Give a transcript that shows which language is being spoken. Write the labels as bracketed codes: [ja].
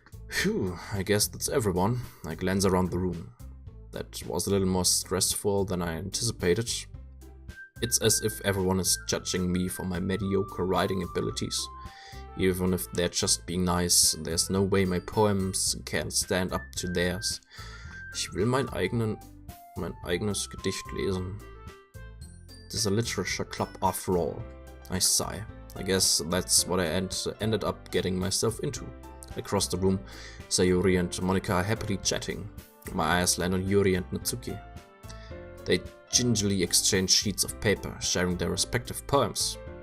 [en] Phew, I guess that's everyone. I glance around the room. That was a little more stressful than I anticipated. It's as if everyone is judging me for my mediocre writing abilities. Even if they're just being nice, there's no way my poems can stand up to theirs. [de] Ich will mein eigenes Gedicht lesen. [en] It is a literature club after all. I sigh. I guess that's what I ended up getting myself into. Across the room, Sayuri and Monika are happily chatting. My eyes land on Yuri and Natsuki. They gingerly exchange sheets of paper, sharing their respective poems.